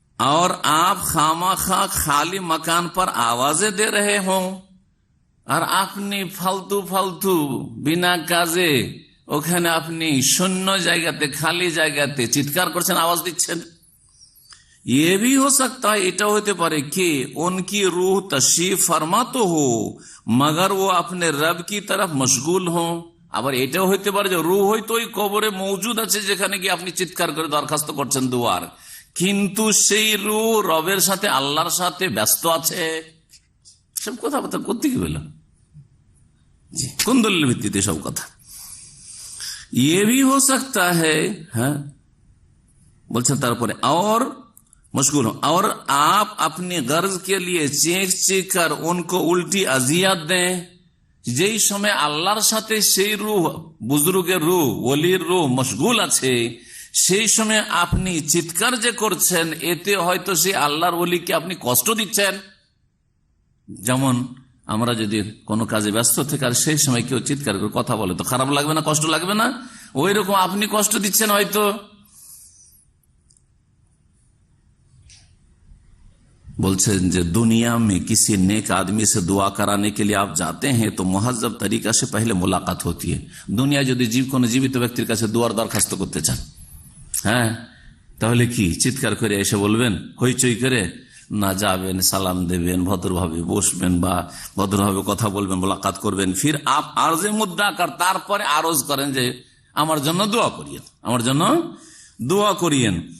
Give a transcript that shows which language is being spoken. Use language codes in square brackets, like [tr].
[hi] और आप खामाखा खाली मकान पर आवाजें दे रहे हो, [bn] আর আপনি ফালতু ফালতু বিনা কাজে ওখানে আপনি শূন্য জায়গাতে, খালি জায়গাতে চিৎকার করছেন, আওয়াজ দিচ্ছেন। [hi] ये भी हो सकता है, [bn] এটা হতে পারে [hi] कि उनकी रूह तशरीफ फरमा तो हो मगर वो अपने रब की तरफ मशगूल हो। [bn] আবার এটাও হইতে পারে যে রূহ হয়তো ওই কবরে মৌজুদ আছে, যেখানে গিয়ে আপনি চিৎকার করে দরখাস্ত করছেন দুয়ার, কিন্তু সেই রূহ রবের সাথে, আল্লাহর সাথে ব্যস্ত আছে। সব কথাবার্তা করতে কি বললাম, কোন দলিলের ভিত্তিতে সব কথা? [hi] ये भी हो सकता है, हाँ बोलते तारपरे और मशगूल हो, और आप अपनी गर्ज के लिए चीख चीख कर उनको उल्टी अजियत दें। [bn] যেই সময় আল্লাহর সাথে সেই রূহ, বুজুর্গের রূহ, ওলির রূহ মশগুল আছে, সেই সময় আপনি চিৎকার যে করছেন, এতে হয়তো সেই আল্লাহর ওলিকে আপনি কষ্ট দিচ্ছেন। যেমন আমরা যদি কোনো কাজে ব্যস্ত থেকে আর সেই সময় কেউ চিৎকার করে কথা বলে, তো খারাপ লাগবে না, কষ্ট লাগবে না? ওই রকম আপনি কষ্ট দিচ্ছেন হয়তো। [hi] बोलते जो दुनिया में किसी नेक आदमी से दुआ कराने के लिए आप जाते हैं तो मुहज्जब तरीका से पहले मुलाकात होती है। [bn] दुनिया যদি কোনো জীবিত ব্যক্তির কাছে দোয়ার দরখাস্ত করতে চান, হ্যাঁ, তাহলে কি চিৎকার করে এসে বলবেন, হইচই করে? না, যাবেন, সালাম দেবেন, ভদ্রভাবে বসবেন বা ভদ্রভাবে কথা বলবেন, মোলাকাত করবেন। [hi] ফির আপ আরজে মুদ্দা কর, [bn] তারপরে আরজ করেন যে আমার জন্য দোয়া করিয়েন, আমার জন্য দোয়া করিয়েন।